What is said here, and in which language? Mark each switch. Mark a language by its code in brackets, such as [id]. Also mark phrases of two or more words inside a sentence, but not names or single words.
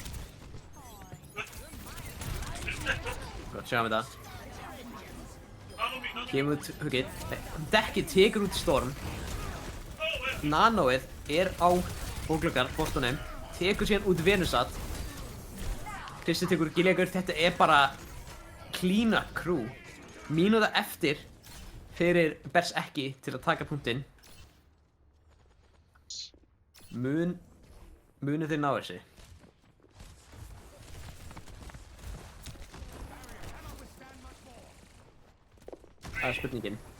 [is] Gott, sjáum við það. Kemur út huggið. Dekkið tekur út Storm. Nanoið er á bóklökar, bóttunum. Tekur síðan út Venusat. Krissi tekur ekki leikur. Þetta er bara [en] clean up crew. [is] Mínúta eftir fyrir Berserki til að taka punktinn. Munu þeir ná þessi? Það er spurningin.